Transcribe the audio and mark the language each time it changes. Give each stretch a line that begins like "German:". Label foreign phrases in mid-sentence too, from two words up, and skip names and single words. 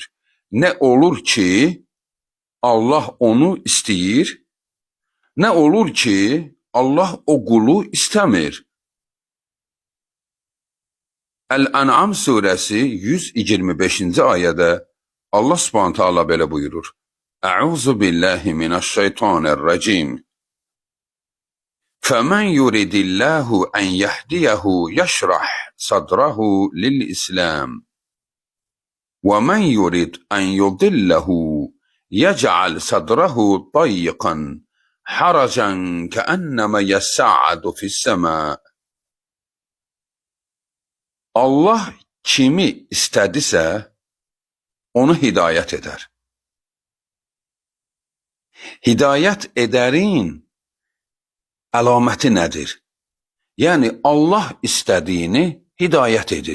Azerbaijani: Nə olur ki, Allah onu istəyir, nə olur ki, Allah o qulu istəmir? Əl-Ən'am surəsi 125-ci ayədə Allah
Arabic: سبحانه تعالى
Azerbaijani: belə buyurur.
Arabic: أعوذ بالله من الشيطان الرجيم. فَمَنْ يُرِدِ اللّٰهُ أَنْ يَهْدِيَهُ يَشْرَحْ صَدْرَهُ لِلْإِسْلَامِ وَمَنْ يُرِدْ أَنْ يُضِلَّهُ يَجْعَلْ صَدْرَهُ ضَيِّقًا حَرَجًا كَأَنَّمَا يَصَّعَّدُ فِي السَّمَاءِ.
Azerbaijani: Allah kimi istədisə onu hidayət edər. Hidayət edərin əlaməti nədir? Yəni Allah istədiyini hidayət edir.